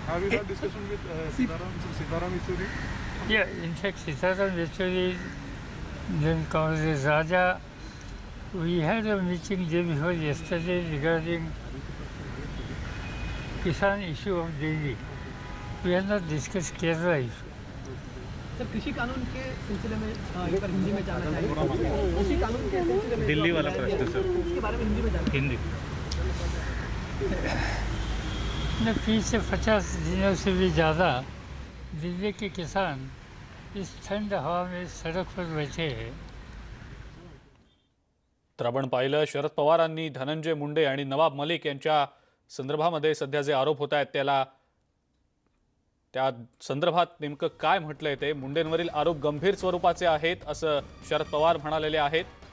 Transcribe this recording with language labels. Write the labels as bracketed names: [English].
[English] Have you had discussion with Sitaram Yechuri? Yeah, in fact, Sitaram Yechuri, then Congress Raja, we had a meeting day before yesterday regarding Kisan issue of Delhi. We have not discussed Kerala issue. [Hindi] Sir कृषि कानून के सिलसिले में एक बार हिंदी में जानना चाहिए। कृषि कानून के सिलसिले में दिल्ली वाला प्रश्न सर, उसके बारे में हिंदी में जानना हिंदी। न 30 से 50 दिनों से भी ज़्यादा दिल्ली के किसान इस ठंड हवा में सड़क पर बैठे हैं। [Marathi] तर आपण पाहिलं शरद पवारांनी धनंजय मुंडे आणि नवाब मलिक यांच्या संदर्भामध्ये सध्या जे आरोप होत आहेत त्या संदर्भात नेमकं काय म्हटलंय ते मुंडेंवरील आरोप गंभीर स्वरूपाचे आहेत असं शरद पवार म्हणालेले आहेत।